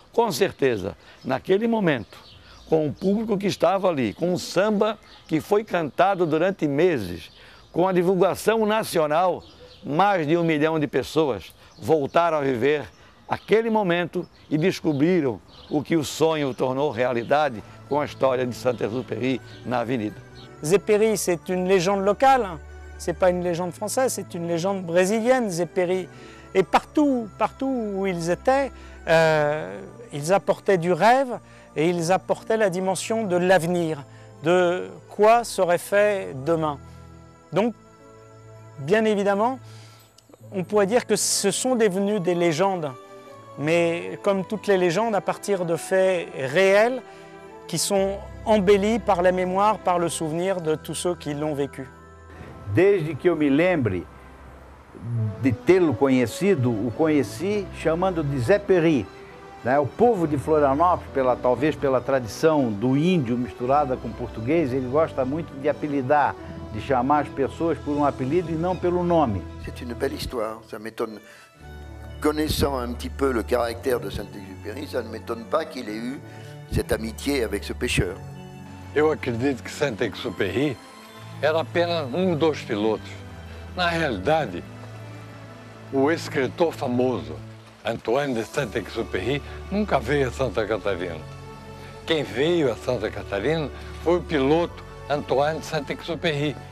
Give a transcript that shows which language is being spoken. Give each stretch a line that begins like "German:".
Portuguese: Com certeza, naquele momento, com o público que estava ali, com o samba que foi cantado durante meses, com a divulgação nacional, mais de 1 milhão de pessoas voltaram a viver aquele momento e descobriram o que o sonho tornou realidade com a história de Saint-Exupéry na Avenida.
French: Exupéry, c'est une légende locale, c'est pas une légende française, c'est une légende brésilienne, Exupéry. Et partout où ils étaient, ils apportaient du rêve et ils apportaient la dimension de l'avenir, de quoi serait fait demain. Donc, bien évidemment, on pourrait dire que ce sont devenus des légendes, mais comme toutes les légendes, à partir de faits réels qui sont embellis par la mémoire, par le souvenir de tous ceux qui l'ont vécu.
Portuguese: Desde que eu me lembre de tê-lo conhecido, o conheci chamando de Exupéry. O povo de Florianópolis, talvez pela tradição do índio misturada com português, ele gosta muito de apelidar, de chamar as pessoas por um apelido e não pelo nome.
French: C'est une belle histoire, ça m'étonne. Connaissant un petit peu le caractère de Saint-Exupéry, ça ne m'étonne pas qu'il ait eu cette amitié avec ce pêcheur.
Portuguese: Eu acredito que Saint-Exupéry era apenas dos pilotos. Na realidade, o escritor famoso Antoine de Saint-Exupéry nunca veio a Santa Catarina. Quem veio a Santa Catarina foi o piloto Antoine de Saint-Exupéry,